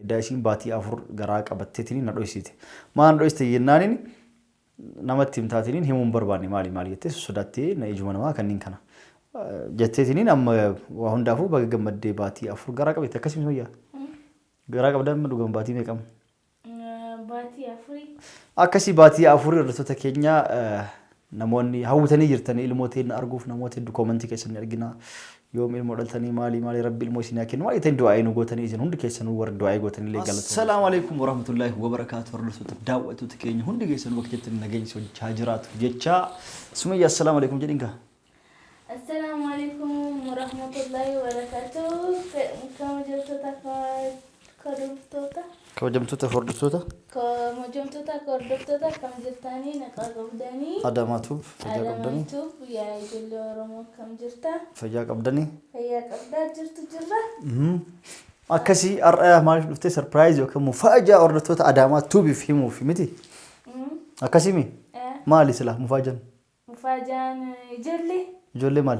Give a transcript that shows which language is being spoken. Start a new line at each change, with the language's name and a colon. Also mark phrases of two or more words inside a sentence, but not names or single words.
Oromo: daa'isiin baatii afur garaa qabatteetiin na dhoysite maan dhoyste yennaaniin namatti himtaatiniin himuun barbaanne maali jettee sodaattee na ijuma namaa kanniin kana jetteetiniin amma waa hundaafuu baga gammaddee baatii afur garaa qabate akkasii miyyaa garaa qabdan dhugam baatii meeqam baatii afurii akkasii baatii afurii hordoftoota keenya namoonni hawwatanii jirtanii ilmooteen arguuf namoota hedduu koomentii keessatti argina yoom ilmoo dhaltanii maali rabbi ilmoo isin kennu maali ta'in du'aa nu gootanii isin hundi keessanuu warra du'aa gootanii lee galatu
Arabic: السلام عليكم ورحمة الله وبركاته
Oromo: hordoftoota daawwattoota keenya hundi keessanuu bakka jirtan nageenya sochhaa jiraatu jecha Sumayyaa
Arabic: السلام عليكم
Oromo: jedhinka
Arabic: السلام عليكم ورحمة الله وبركاته
Oromo: kabajamtoota hordoftoota kam jirtanii naqa qabdanii adamaatuuf fayyaa qabdanii yaa ijoollee Oromoo kam jirta fayyaa qabdanii fayyaa qabdaa jirtu jirra akkasii ar'a maaliif dhuftee surprise yookaan mufaajaa hordoftoota adamaatuuf himuuf miti akkasii mi maali sila mufaajaan ijoollee maal